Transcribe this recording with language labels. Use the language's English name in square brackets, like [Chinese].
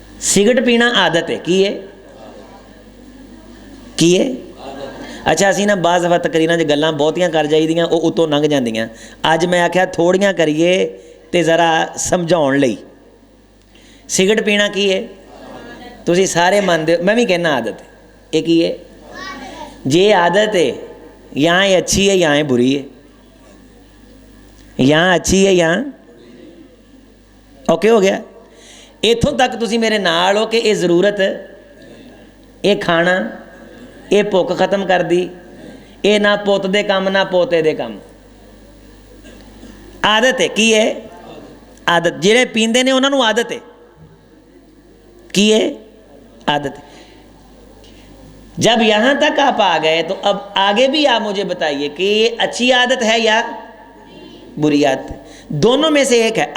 [Punjabi] Cigarette پینا عادت ہے، کی ہے؟ کی ہے؟ اچھا اسی نا بعض دفعہ تقریراں چ گلاں بہتیاں کر جائی دیاں، وہ اتوں لنਘ جاندیاں۔ اج میں آکھیا تھوڑیاں کریے تے ذرا سمجھاؤن لئی۔ سگریٹ پینا کی ہے؟ تسی سارے مانتے، میں بھی کہنا عادت ہے۔ یہ کی ہے؟ [Urdu] یہ عادت ہے، یہاں یہ اچھی ہے یہاں یہ بری ہے، یہاں اچھی ہے یہاں اوکے ہو گیا. [Punjabi] اتوں تک تسی میرے نال ہو کہ [Urdu] یہ ضرورت، یہ کھانا، یہ بھوک ختم کر دی، [Punjabi] یہ نہ پوت دے کام نہ پوتے دے کام. عادت ہے. کی ہے؟ عادت. جہے پیندے نے انہوں نے عادت ہے. کی ہے؟ عادت ہے. [Urdu] جب یہاں تک آپ آ گئے تو اب آگے بھی آپ مجھے بتائیے کہ یہ اچھی عادت ہے یا بری عادت ہے؟ دونوں میں سے ایک ہے.